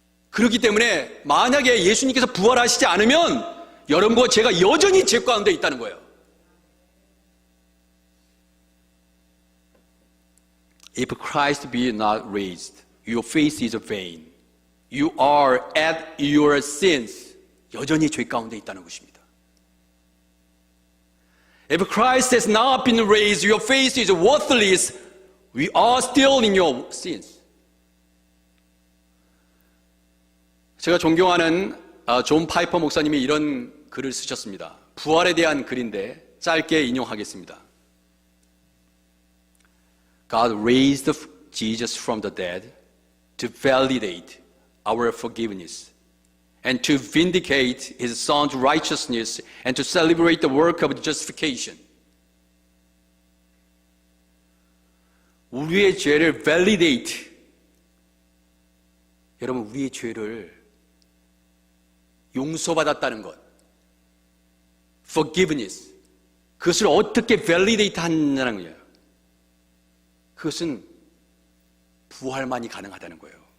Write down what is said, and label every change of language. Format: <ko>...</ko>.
<ko>그렇기 때문에 만약에 예수님께서 부활하시지 않으면 여러분과 제가 여전히 죄 가운데 있다는 거예요.</ko> <en>If Christ be not raised, your faith is vain. You are at your sins.</en> <ko>여전히 죄 가운데 있다는 것입니다.</ko> <en>If Christ has not been raised, your faith is worthless. We are still in your sins.</en> <ko>제가 존경하는 존 파이퍼 목사님이 이런 글을 쓰셨습니다. 부활에 대한 글인데 짧게 인용하겠습니다.</ko> <en>God raised Jesus from the dead to validate our forgiveness and to vindicate His Son's righteousness and to celebrate the work of justification.</en> <ko>우리의 죄를 validate. 여러분, 우리의 죄를 용서받았다는 것.</ko> <en>forgiveness.</en> <ko>그것을 어떻게 validate 하느냐는 거예요. 그것은 부활만이 가능하다는 거예요.</ko>